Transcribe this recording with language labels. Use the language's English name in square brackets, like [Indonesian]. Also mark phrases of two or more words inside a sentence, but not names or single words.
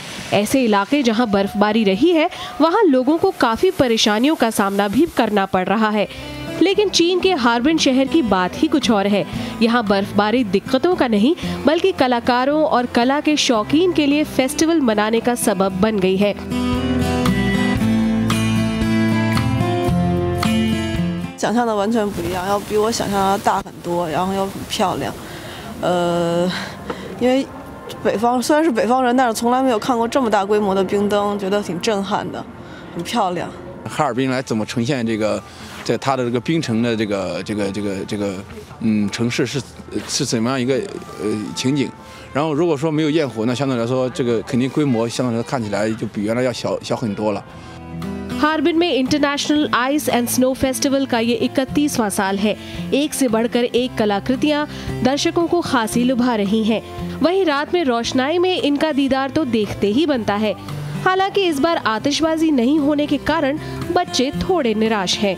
[Hindi] ऐसे इलाके जहां बर्फबारी रही है, वहां लोगों को काफी परेशानियों का सामना भी करना पड़ रहा है। लेकिन चीन के हार्बिन शहर की बात ही कुछ और है। यहाँ बर्फबारी दिक्कतों का नहीं, बल्कि कलाकारों और कला के शौकीन के लिए फेस्टिवल मनाने का सबब बन गई है। [Chinese] 想象的完全不一样，要比我想象的大很多，然后又很漂亮。因为北方虽然是北方人，但是从来没有看过这么大规模的冰灯，觉得挺震撼的，很漂亮。哈尔滨来怎么呈现这个？ 在它的这个冰城的这个城市是怎么样一个情景？然后如果说没有焰火，那相对来说这个肯定规模相对来说看起来就比原来要小很多了。 [Hindi] हार्बिन में इंटरनेशनल आइस एंड स्नो फेस्टिवल का ये 31वां साल है। एक से बढ़कर एक कलाकृतियां दर्शकों को खासी लुभा रही हैं। वहीं रात में रोशनाई में इनका दीदार तो देखते ही बनता है। हालांकि इस बार आतिशबाजी नहीं होने के कारण बच्चे थोड़े निराश हैं।